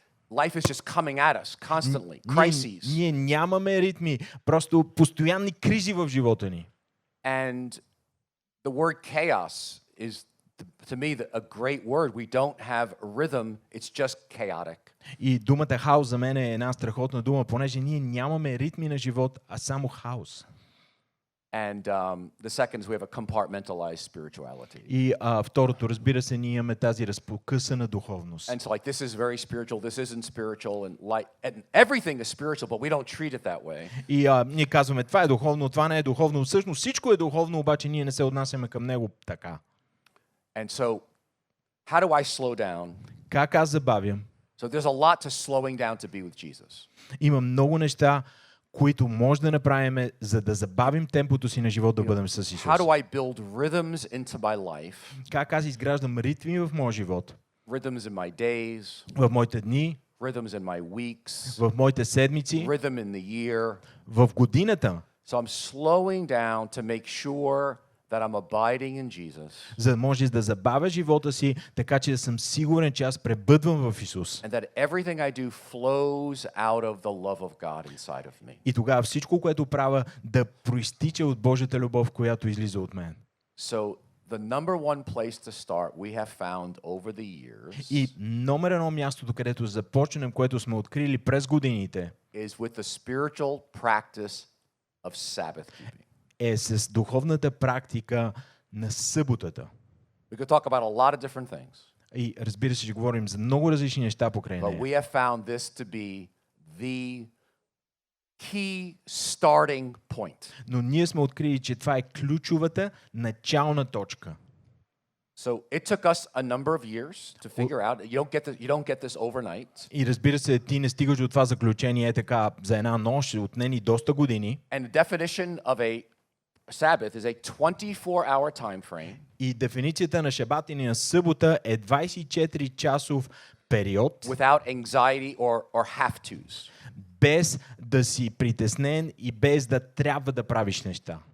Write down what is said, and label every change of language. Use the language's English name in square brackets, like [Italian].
[English] Life is just coming at us constantly. Crises. [Bulgarian] Ние нямаме ритми, просто постоянни кризи в живота ни. [English] And the word chaos is, to me, a great word. We don't have rhythm. It's just chaotic. [Bulgarian] И думата хаос за мен е една страхотна дума, понеже ние нямаме ритми на живот, а само хаос. [English] And the second is we have a compartmentalized spirituality. [Bulgarian] И второто, разбира се, ние имаме тази разпокъсана духовност. [English] And so like this is very spiritual, this isn't spiritual, and everything is spiritual, but we don't treat it that way. [Bulgarian] И ние казваме, това е духовно, това не е духовно. Всъщност всичко е духовно, обаче ние не се отнасяме към него така. [English] And so how do I slow down? [Bulgarian] Как аз забавям? [English] So there's a lot to slowing down to be with Jesus. [Bulgarian] Има много неща, които може да направим, за да забавим темпото си на живот да бъдем с Исус. [English] How do I build rhythms into my life? [Bulgarian] Как аз изграждам ритми в моя живот? [English] Rhythms in my days, [Bulgarian] В моите дни, [English] rhythms in my weeks, [Bulgarian] в моите седмици, [English] rhythm in the year. [Bulgarian] в годината, [English] So I'm slowing down to make sure that I'm abiding in Jesus. [Bulgarian] за да може да забавя живота си, така че да съм сигурен, че аз пребъдвам в Исус. [English] And that everything I do flows out of the love of God inside of me. [Bulgarian] И тогава всичко, което правя, да проистича от Божията любов, която излиза от мен. [English] So the number one place to start we have found over the years [Bulgarian] И номер едно мястото, където започнем, което сме открили през годините, [English] is with the spiritual practice of Sabbath keeping. [Bulgarian] е с духовната практика на съботата. [English] We could talk about a lot of different things, [Bulgarian] И разбира се, ще говорим за много различни неща покрай [English] but [Bulgarian] нея. [English] we have found this to be the key starting point. [Bulgarian] Но ние сме открили, че това е ключовата начална точка. [English] So it took us a number of years to figure out. You don't get this overnight. [Bulgarian] И разбира се, ти не стигаш до това заключение така за една нощ, отне ни доста години. [English] And the definition of a Sabbath is a 24-hour time frame [Bulgarian] И дефиницията на шабат или на събота е 24-часов период, [English] without anxiety or have-tos. [Bulgarian] без да си притеснен и без да трябва да правиш неща.